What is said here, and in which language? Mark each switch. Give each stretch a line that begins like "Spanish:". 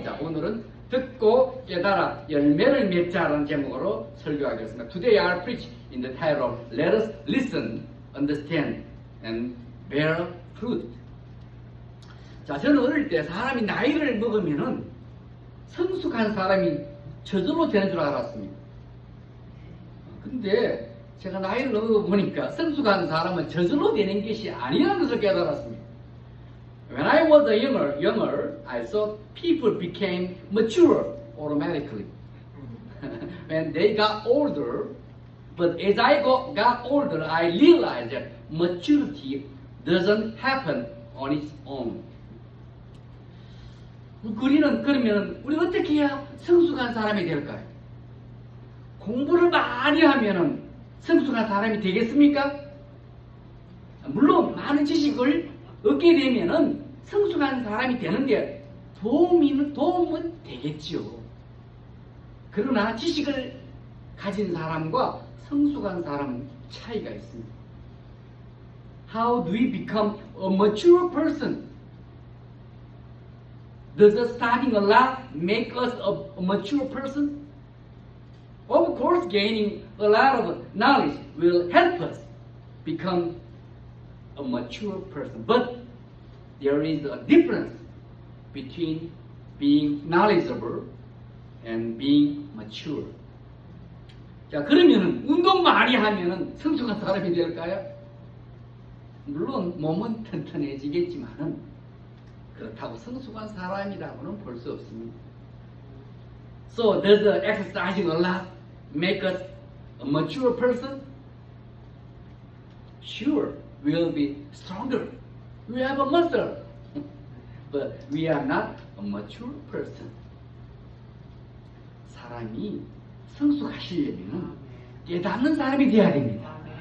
Korean: 자, 오늘은 듣고 깨달아 열매를 맺자라는 제목으로 설교하겠습니다.
English: Today I preach in the title of Let us listen, understand, and bear fruit.
Korean: 자, 저는 어릴 때 사람이 나이를 먹으면은 성숙한 사람이 저절로 되는 줄 알았습니다. 근데 제가 나이를 먹어보니까 성숙한 사람은 저절로 되는 것이 아니라는 것을 깨달았습니다.
English: When I was younger, I thought people became mature automatically. When they got older, but as I got older, I realized that maturity doesn't happen on its own.
Korean: 우리는 그러면 우리 어떻게 해야 성숙한 사람이 될까요? 공부를 많이 하면은 성숙한 사람이 되겠습니까? 물론 많은 지식을 얻게 되면은 성숙한 사람이 되는데 도움은 되겠지요. 그러나 지식을 가진 사람과 성숙한 사람은 차이가 있습니다.
English: How do we become a mature person? Does studying a lot make us a mature person? Of course, gaining a lot of knowledge will help us become a mature person. But there is a difference between being knowledgeable and being mature.
Korean: 자, 그러면은 운동 많이 하면은 성숙한 사람이 될까요? 물론 몸은 튼튼해지겠지만은 그렇다고 성숙한 사람이라고는 볼 수 없습니다.
English: So does exercising a lot make us a mature person? Sure, we'll be stronger. We have a muscle. But we are not a mature person.
Korean: 사람이 성숙하시려면 깨닫는 사람이 되어야 됩니다.